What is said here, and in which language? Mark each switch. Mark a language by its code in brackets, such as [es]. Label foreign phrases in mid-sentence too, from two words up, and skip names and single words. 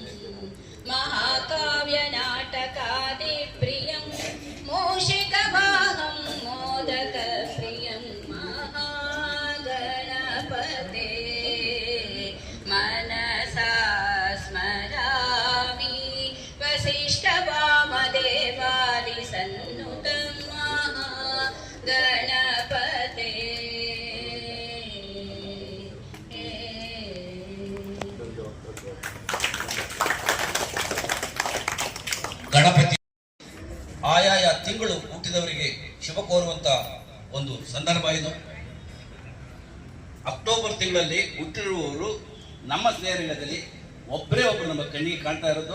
[sa] महाकाव्यनाटकादिप्रियं मूषिकवाहं मोदकप्रियं महागणपते मनसा स्मरामि वसिष्ठवामदेवादिसन्नुतं महागणपते [kn] ಗಣಪತಿ ಆಯಾಯ ತಿಂಗಳು ಹುಟ್ಟಿದವರಿಗೆ ಶುಭ ಕೋರುವಂತ ಒಂದು ಸಂದರ್ಭ ಇದು. ಅಕ್ಟೋಬರ್ ತಿಂಗಳಲ್ಲಿ ಹುಟ್ಟಿರುವವರು ನಮ್ಮ ಸ್ನೇಹರಂಗದಲ್ಲಿ ಒಬ್ಬರೇ ಒಬ್ಬರು ನಮ್ಮ ಕಣ್ಣಿಗೆ ಕಾಣ್ತಾ ಇರೋದು.